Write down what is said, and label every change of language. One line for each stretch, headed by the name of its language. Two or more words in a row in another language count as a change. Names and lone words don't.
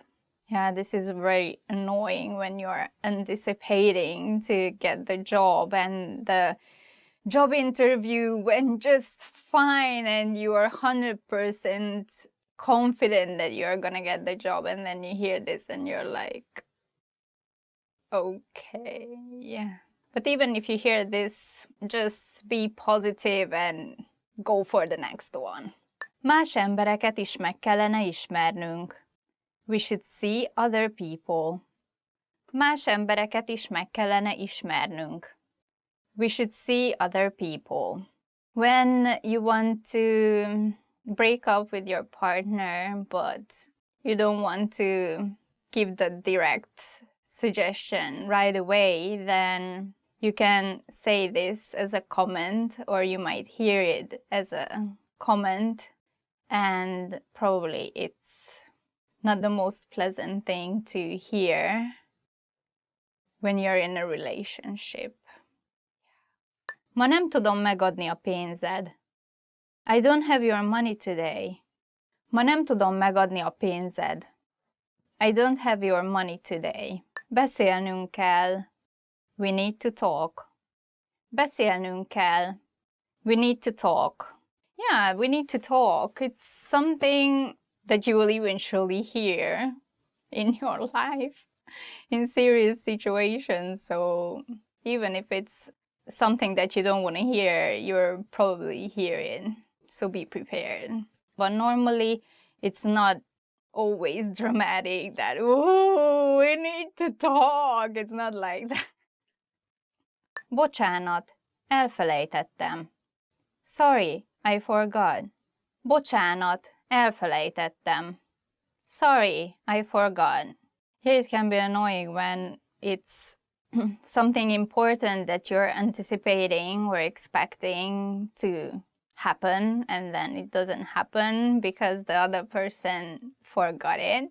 English: Yeah, this is very annoying when you're anticipating to get the job and the job interview went just fine and you are 100% confident that you're gonna get the job, and then you hear this and you're like, okay, yeah. But even if you hear this, just be positive and go for the next one.
Hungarian: Más embereket is meg kellene ismernünk.
English: We should see other people.
Hungarian: Más embereket is meg kellene ismernünk.
English: We should see other people. When you want to break up with your partner, but you don't want to give the direct suggestion right away, then you can say this as a comment, or you might hear it as a comment, and probably it's not the most pleasant thing to hear when you're in a relationship.
Hungarian: Ma nem tudom megadni a pénzed.
English: I don't have your money today.
Hungarian: Ma nem tudom megadni a pénzed.
English: I don't have your money today.
Hungarian: Beszélnünk kell.
English: We need to talk.
Hungarian: Beszélnünk kell.
English: We need to talk. Yeah, we need to talk. It's something that you will eventually hear in your life in serious situations. So even if it's something that you don't want to hear, you're probably hearing. So be prepared. But normally it's not always dramatic that, oh, we need to talk. It's not like that.
Hungarian: Bocsánat, elfelejtettem.
English: Sorry, I forgot.
Hungarian: Bocsánat, elfelejtettem.
English: Sorry, I forgot. Yeah, it can be annoying when it's something important that you're anticipating or expecting to happen, and then it doesn't happen because the other person forgot it.